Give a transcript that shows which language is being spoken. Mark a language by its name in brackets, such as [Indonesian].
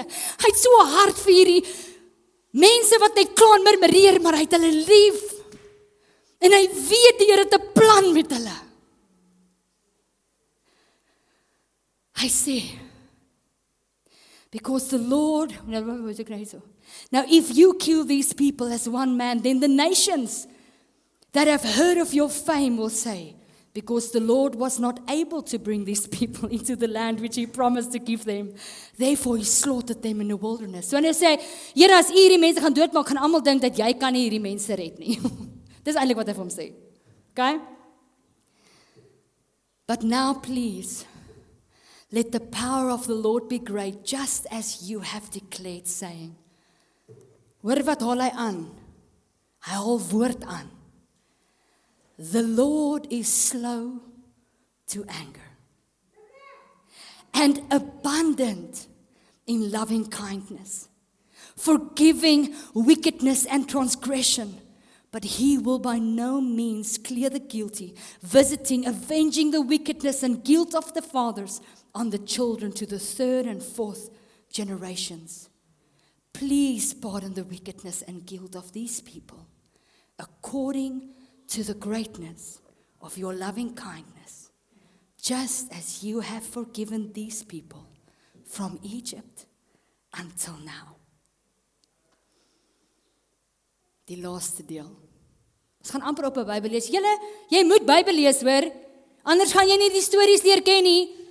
[Afrikaans] Hy het so hart vir hierdie mense wat net klaar murmureer, maar hy het hulle lief. En hy weet die Here het 'n plan met hulle. [English] I say, because the Lord, now if you kill these people as one man, then the nations that have heard of your fame will say, because the Lord was not able to bring these people into the land which He promised to give them, therefore He slaughtered them in the wilderness. [Afrikaans] So wanneer hy sê, Here, as U hierdie mense gaan doodmaak, gaan almal dink dat jy kan nie hierdie mense red nie. Dis eintlik wat hy vir hom sê. Okay? [English] But now please, let the power of the Lord be great, just as you have declared, saying. [Afrikaans] Hoor wat haal hy aan? Hy haal woord aan. [English] The Lord is slow to anger, and abundant in loving kindness, forgiving wickedness and transgression. But He will by no means clear the guilty, visiting, avenging the wickedness and guilt of the fathers on the children to the 3rd and 4th generations. Please pardon the wickedness and guilt of these people, according to the greatness of your loving kindness, just as you have forgiven these people from Egypt until now. [Afrikaans] Die laaste deel. Ons gaan amper op 'n Bybel lees. Jy moet Bybel lees, hoor. Anders gaan jy nie die stories leer ken nie.